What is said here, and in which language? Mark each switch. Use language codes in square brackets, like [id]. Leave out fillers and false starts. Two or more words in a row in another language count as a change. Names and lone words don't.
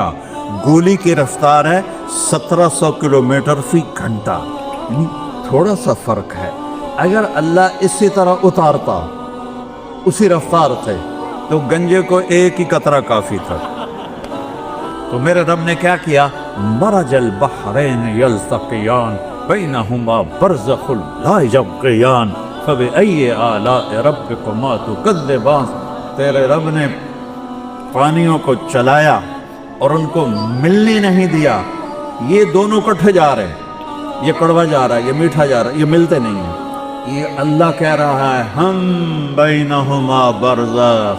[hi] गोली की रफ्तार है 1700 किलोमीटर फी घंटा। थोड़ा सा फर्क है। अगर अल्लाह इसी तरह उतारता उसी रफ्तार से तो गंजे को एक ही कतरा काफी था। तो मेरे रब ने क्या किया, [ar] مرج البحرين يلتقيان بينهما برزخ لا يبغيان فبأي آلاء ربكما تكذبان. [hi] तेरे रब ने पानियों को चलाया और उनको मिलने नहीं दिया। ये दोनों इकट्ठे जा रहे हैं, ये कड़वा जा रहा है, ये मीठा जा रहा है, ये मिलते नहीं हैं। ये अल्लाह कह रहा है हम [ar] بينهما برزخ.